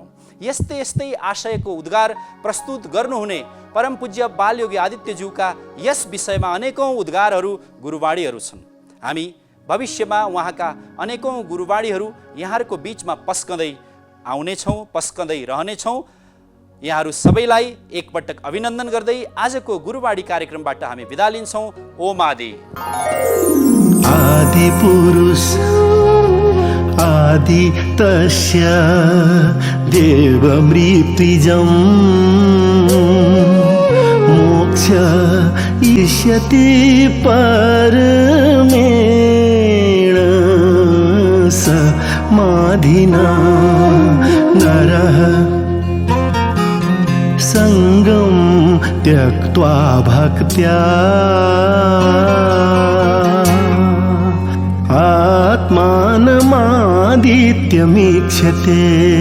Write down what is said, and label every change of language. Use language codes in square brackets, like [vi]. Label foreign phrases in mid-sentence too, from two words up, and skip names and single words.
[ne] यस्तै यस्तै आशयको उद्गार प्रस्तुत गर्नुहुने परम पूज्य बालयोगी आदित्यज्यूका यस विषयमा अनेकौँ उद्गारहरू, गुरुवाणीहरू छन्। हामी भविष्यमा उहाँका अनेकौँ गुरुवाणीहरू यहाँहरूको बिचमा पस्कँदै आउनेछौँ, पस्कँदै रहनेछौँ। यहाँहरू सबैलाई एकपटक अभिनन्दन गर्दै आजको गुरुवाणी कार्यक्रमबाट हामी बिदा लिन्छौँ। [sa] ओम आदि। आदि पुरुष आदि तस्य देव मृत्युजम् मोक्ष इष्यति परमेण समाधिना नरः संगम त्यक्त्वा भक्त्या आत्मानमादित्यमीक्षते।